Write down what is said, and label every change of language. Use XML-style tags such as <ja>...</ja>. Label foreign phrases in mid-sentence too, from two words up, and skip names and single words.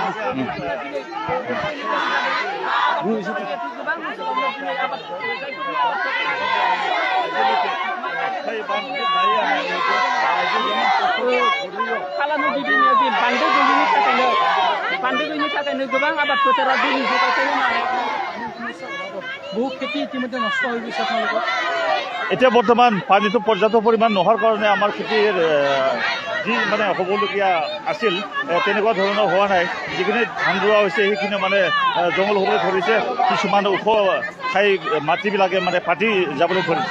<brx>खालामो गिबिनि दिन बान्दो गैयिनि थाखायनो गोबां आबाद फोथारा दैनि जगायथायनो हाया।</brx> <as>বহুত খেতি ইতিমধ্যে নষ্ট হৈ গৈছে আপোনালোকৰ। এতিয়া বৰ্তমান পানীটো পৰ্যাপ্ত পৰিমাণ নোহোৱাৰ কাৰণে আমাৰ খেতিৰ যি মানে হ'বলগীয়া আছিল তেনেকুৱা ধৰণৰ হোৱা নাই। যিখিনি ধান ৰোৱা হৈছে সেইখিনি মানে জংঘল হ'বলৈ ধৰিছে। কিছুমান ওখ ঠাই মাটিবিলাকে মানে ফাটি যাবলৈ ধৰিছে।</as>